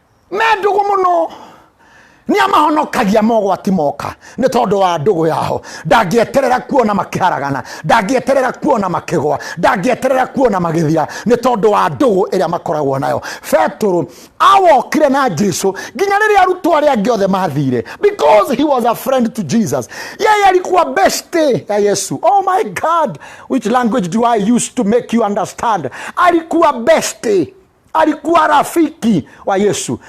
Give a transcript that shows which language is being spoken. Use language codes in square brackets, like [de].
[ki] Mendugo muno ni amahonokagia mogwati moka ni tondu wa ndugu yao. Ndangieterera kuona makiharagana, ndangieterera kuona makigwa, ndangieterera kuona magithia ni tondu wa ndugu iria makoragwo nayo. Petero awokire na Jesu ginya riria arutwo aria angi othe mathire [en] because he was a friend to Jesus. [sw] Yeye alikuwa beste ya Yesu. [en] Oh my God, which language do I use to make you understand? [sw] Alikuwa beste, alikuwa rafiki wa Yesu.